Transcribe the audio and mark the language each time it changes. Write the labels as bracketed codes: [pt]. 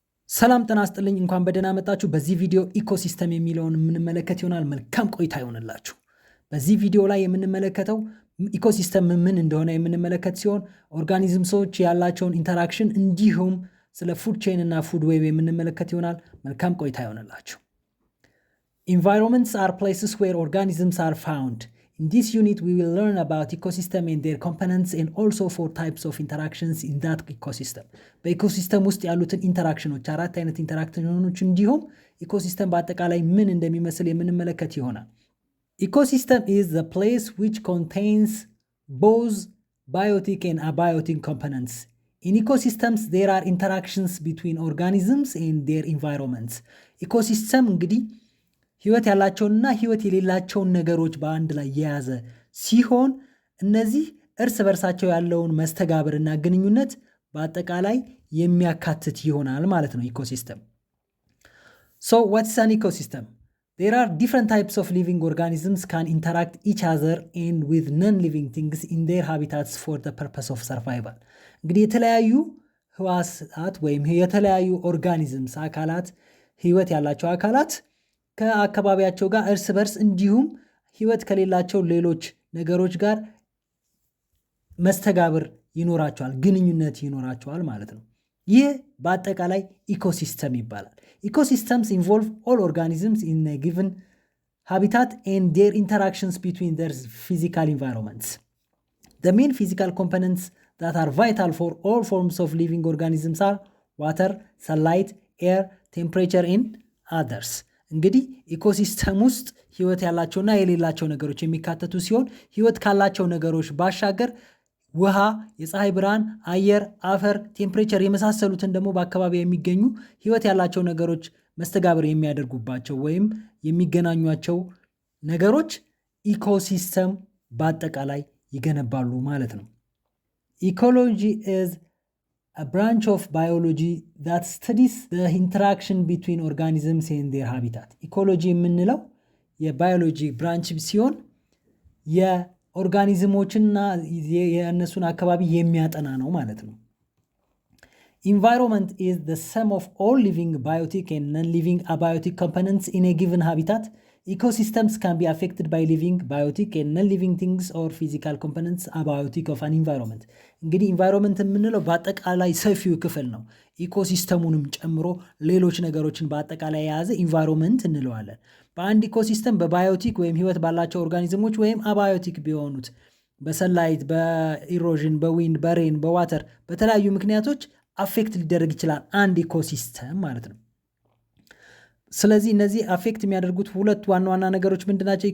[am] ሰላም ጤና ይስጥልኝ እንኳን በደህና መጣችሁ። በዚህ ቪዲዮ ኢኮሲስተም የሚለውን የምንመለከት ይሆናል። መልካም ቆይታ ይሆንላችሁ። በዚህ ቪዲዮ ላይ የምንመለከተው ኢኮሲስተም ምን እንደሆነ የምንመለከት ሲሆን ኦርጋኒዝምሶች ያላቸውን ኢንተራክሽን እንዲሁም ስለ ፉድ ቼን እና ፉድ ዌብ የምንመለከት ይሆናል። መልካም ቆይታ ይሆንላችሁ። [en] Environments are places where organisms are found. In this unit, we will learn about ecosystem and their components and also 4 types of interactions in that ecosystem. [am] በኢኮሲስተም ውስጥ ያሉትን ኢንተራክሽኖች አራት አይነት ኢንተራክሽኖች እንዲሁም ኢኮሲስተም በአጠቃላይ ምን እንደሚመስል የምንመለከት ይሆናል። [en] Ecosystem is the place which contains both biotic and abiotic components. In ecosystems, there are interactions between organisms and their environments. [am] ኢኮሲስተም እንግዲህ ህይወት ያላቸውንና ህይወት የሌላቸውን ነገሮች በአንድ ላይ የያዘ ሲሆን እነዚህ እርስ በርሳቸው ያለውን መስተጋብርና ግንኙነት በአጠቃላይ የሚያካትት ይሆናል ማለት ነው ኢኮሲስተም። [en] So what's an ecosystem? There are different types of living organisms can interact each other and with non-living things in their habitats for the purpose of survival. [am] እንግዲህ የተለያዩ ህዋሳት ወይም የተለያዩ ኦርጋኒዝምስ አካላት ህይወት ያላቸው አካላት ከአካባቢያቸው ጋር እርስ በርስ እንዲሁም ህይወት ከሌላቸው ሌሎች ነገሮች ጋር መስተጋብር ይኖራቸዋል፣ ግንኙነት ይኖራቸዋል ማለት ነው። ይህ በአጠቃላይ ኢኮሲስተም ይባላል። [en] Ecosystems involve all organisms in a given habitat and their interactions between their physical environments. The main physical components that are vital for all forms of living organisms are water, sunlight, air, temperature and others. [am] እንግዲህ ኢኮሲስተም ውስጥ ህይወት ያላቸውና የሌላቸው ነገሮች የሚካተቱ ሲሆን ህይወት ካላቸው ነገሮች ባሻገር ውሃ፣ የፀሐይ ብርሃን፣ አየር፣ አፈር፣ ቴምፕሬቸር የመሳሰሉትን ደግሞ በአካባቢ የሚገኙ ህይወት ያላቸው ነገሮች መስተጋብር የሚያደርጉባቸው ወይም የሚገናኟቸው ነገሮች ኢኮሲስተም በአጠቃላይ ይገነባሉ ማለት ነው። [en] ኢኮሎጂ is a branch of biology that studies the interaction between organisms and their habitat. [am] ኢኮሎጂ የምንለው የባዮሎጂ ብራንች ሲሆን የኦርጋኒዝሞችና የእነሱን አካባቢ የሚያጠና ነው ማለት ነው። [en] Environment is the sum of all living biotic and non-living abiotic components in a given habitat. Ecosystems can be affected by living biotic and non-living things or physical components abiotic of an environment. [am] እንግዲህ ኢንቫይሮንመንት የምንለው በአጠቃላይ ሰፊው ክፍል ነው። ኢኮሲስተሙንም ጨምሮ ሌሎች ነገሮችን በአጠቃላይ የያዘ ኢንቫይሮንመንት እንለዋለን። በአንድ ኢኮሲስተም በባዮቲክ ወይም ህይወት ባላቸው ኦርጋኒዝሞች ወይም አባዮቲክ ቢሆኑት በሰንላይት፣ በኢሮዥን፣ በዊንድ፣ በሬን፣ በዋተር በተለያዩ ምክንያቶች አፌክት ሊደረግ ይችላል አንድ ኢኮሲስተም ማለት ነው። ስለዚህ እነዚህ አፌክት የሚያደርጉት ሁለት ዋና ዋና ነገሮች ምንድናቸው?